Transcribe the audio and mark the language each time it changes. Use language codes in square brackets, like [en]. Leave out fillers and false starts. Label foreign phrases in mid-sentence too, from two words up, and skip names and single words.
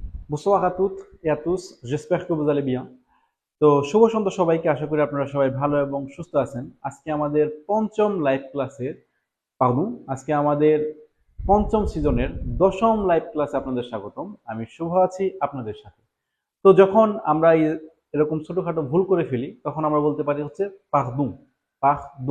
[fr] Bonsoir à toutes et à tous, j'espère que vous allez bien। [bn] তো শুভ সন্ধ্যা সবাইকে, আশা করি আপনারা সবাই ভালো এবং সুস্থ আছেন। আজকে আমাদের পঞ্চম লাইভ ক্লাসের পারদু আজকে আমাদের পঞ্চম সিজনের দশম লাইভ ক্লাসে আপনাদের স্বাগতম। আমি শুভ আছি আপনাদের সাথে। তো যখন আমরা এরকম ছোটখাটো ভুল করে ফেলি তখন আমরা বলতে পারি হচ্ছে [fr] pardon pardon.